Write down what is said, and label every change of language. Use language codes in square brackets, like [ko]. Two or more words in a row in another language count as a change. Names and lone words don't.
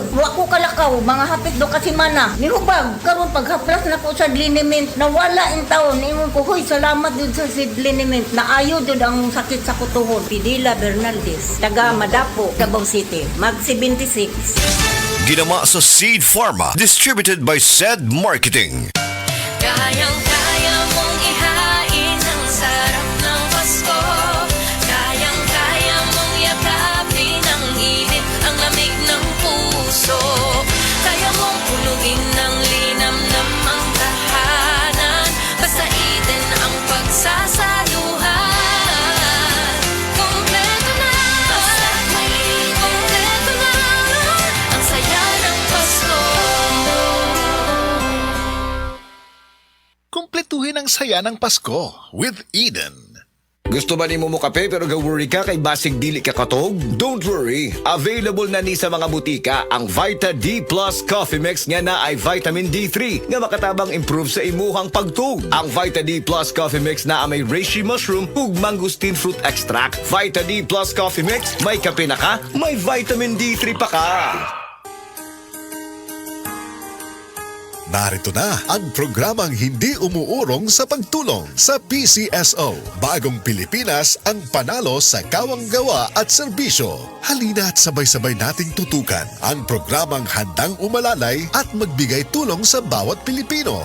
[ceb] Wa ko kalakaw, mga hapit do kasi mana. Nihubag, karon paghaplas na ko sa liniment, nawala in taon. Ingon ko, huy, salamat din sa seed liniment. Naayo din ang sakit sa kutuhod. Pidila Bernaldez, taga Madapo, Davao City, mag 76. Ginama sa Seed Pharma. [en] Distributed by SED Marketing. [tl] Kayang-kaya mong ihain ang sarap ng Pasko. Kayang-kaya mong yakapin ang init, ang lamig ng puso. Kaya mong pulugin ng linamnam ang tahanan. Basta itin ang pagsasaluhan. Kompleto na, kompleto na ang saya ng Pasko. Kumpletuhin ang saya ng Pasko with Eden. [ceb] Gusto ba ni mo kape pero ga-worry ka kay basig dili ka katog? [en] Don't worry! [ceb] Available na ni sa mga butika ang Vita D Plus Coffee Mix nga na ay vitamin D3 nga makatabang improve sa imuhang pagtug. Ang Vita D Plus Coffee Mix na may [en] reishi mushroom [ceb] ug [en] mangosteen fruit extract. [ceb] Vita D Plus Coffee Mix, may kape na ka, may vitamin D3 pa ka. [tl] Narito na ang programang hindi umuurong sa pagtulong sa PCSO. Bagong Pilipinas ang panalo sa kawang-gawa at serbisyo. Halina at sabay-sabay nating tutukan ang programang handang umalalay at magbigay tulong sa bawat Pilipino.